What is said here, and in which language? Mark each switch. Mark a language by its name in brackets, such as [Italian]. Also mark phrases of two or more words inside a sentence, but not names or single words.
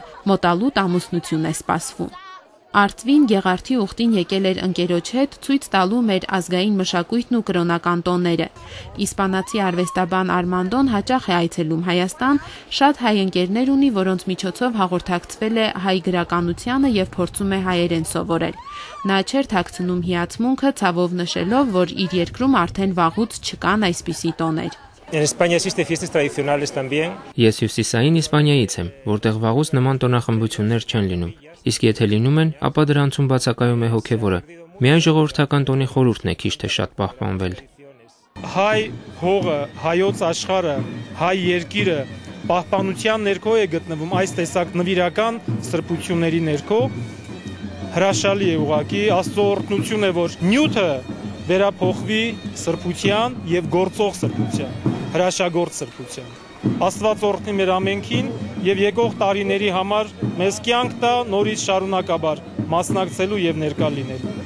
[Armenian] մոտալուտ ամուսնություն է սպասվում։ Արծվին Գեղարդի ուխտին եկել էր ընկերոջ հետ ցույց տալու մեր ազգային մշակույթն ու կրոնական տոները։ Իսպանացի արվեստաբան Արմանդոն հաճախ է այցելում Հայաստան, շատ հայ ընկերներ ունի, որոնց միջոցով հաղորդակցվել է հայ գրականությանը եւ փորձում է հայերեն սովորել։ Նա չէր թաքցնում հիացմունքը, ցավով նշելով, որ իր երկրում արդեն վաղուց չկան այսպիսի տոներ։ [Spanish] En España existe fiestas tradicionales también. [Armenian] Ես Հյուսիսային Իսպանիայից եմ, որտեղ վաղուց նման տոնախմբություններ չեն լինում։ Իսկ եթե լինում են, ապա դրանցում բացակայում է հոգևորը։ Միայն ժողովրդական տոնի խորհուրդն է քիչ թե շատ պահպանվել։ Հայ հողը, հայոց աշխարհը, հայ երկիրը պահպանության ներքո է գտնվում այս տեսակ նվիրական սրբությունների ներքո։ Հրաշալի է ուղղակի, Աստծո օրհնություն է, որ նյութը վերափոխվի սրբության եւ գործող սրբության, հրաշագործ սրբության։ Աստված օրհնի մեր ամենքին եւ եկող տարիների համար մեզ կյանք տա նորից շարունակաբար մասնակցելու եւ ներկա լինելու։